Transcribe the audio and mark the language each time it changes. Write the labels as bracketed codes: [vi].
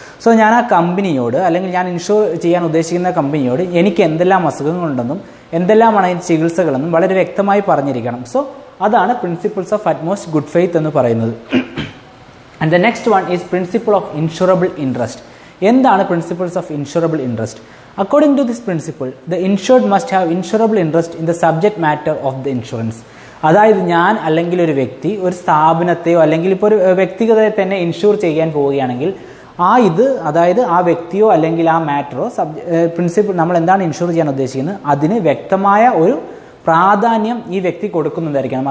[ml] So ഞാൻ ആ കമ്പനിയോട് അല്ലെങ്കിൽ ഞാൻ ഇൻഷുർ ചെയ്യാൻ ഉദ്ദേശിക്കുന്ന കമ്പനിയോട് എനിക്ക് എന്തെല്ലാം അസുഖങ്ങളുണ്ടെന്നും എന്തെല്ലാമാണ് അതിന് ചികിത്സകളെന്നും വളരെ വ്യക്തമായി പറഞ്ഞിരിക്കണം. സോ അതാണ് principles of utmost good faith എന്ന് പറയുന്നത്. [en] And the next one is principle of insurable interest. [ml] എന്താണ് principles of insurable interest? [en] According to this principle, the insured must have insurable interest in the subject matter of the insurance. [ml] അതായത് ഞാൻ അല്ലെങ്കിൽ ഒരു വ്യക്തി ഒരു സ്ഥാപനത്തെയോ അല്ലെങ്കിൽ ഇപ്പോൾ ഒരു വ്യക്തിഗതയെ തന്നെ ഇൻഷുർ ചെയ്യാൻ പോവുകയാണെങ്കിൽ അതായത് ആ വ്യക്തിയോ അല്ലെങ്കിൽ ആ മാറ്ററോ പ്രിൻസിപ്പിൾ നമ്മൾ എന്താണ് ഇൻഷുർ ചെയ്യാൻ ഉദ്ദേശിക്കുന്നത് അതിന് വ്യക്തമായ ഒരു പ്രാധാന്യം ഈ വ്യക്തി കൊടുക്കുന്നതായിരിക്കണം.